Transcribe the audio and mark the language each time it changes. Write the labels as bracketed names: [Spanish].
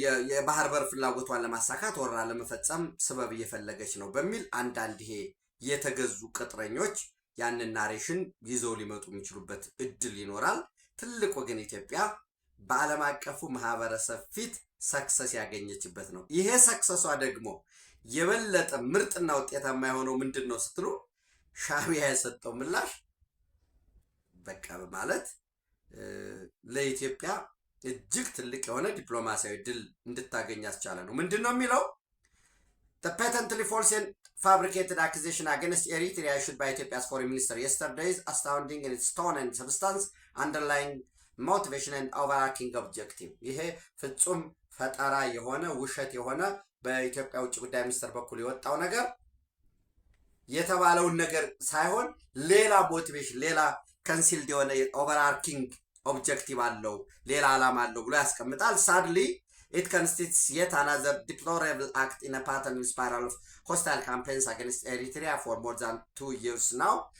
[Amharic] የባህር በር ፍላጎቷን ለማሳካት ወረራ ለመፈጸም ስበብ እየፈለገች ነው በሚል አንዳንድ ይሄ የተገዙ ቅጥረኞች ያንን ናሬሽን ይዘው ሊመጡ የሚችሉበት እድል ይኖራል። ትልቁ ግን ኢትዮጵያ በዓለም አቀፉ ማህበረሰብ ፊት ሰክሰስ ያገኘችበት ነው። ይሄ ሰክሰሷ ደግሞ የበለጠ ምርጥና ውጤታማ የሆነው ምንድን ነው ስትሉ ሻዕቢያ የሰጠው ምላሽ በቃ ማለት ለኢትዮጵያ እጅግ ትልቅ የሆነ ዲፕሎማሲያዊ ድል እንድታገኝ ያስቻለ ነው። ምንድን ነው የሚለው? [English] The patently false and fabricated accusation against Eritrea issued by Ethiopia's foreign minister yesterday is astounding in its tone and substance, underlying motivation and overarching objective. [Amharic] ይሄ ፍጹም ፈጠራ የሆነ ውሸት የሆነ በኢትዮጵያ ውጭ ጉዳይ ሚኒስትር በኩል የወጣው ነገር የተባለውን ነገር ሳይሆን ሌላ ሞቲቬሽን፣ ሌላ ኮንሲልድ የሆነ ኦቨርአርኪንግ ኦብጀክቲቭ አለው፣ ሌላ ዓላማ አለው ብሎ ያስቀምጣል። ሳድሊ [English] it constitutes yet another deplorable act in a pattern spiral of hostile campaigns against Eritrea for more than 2 years now.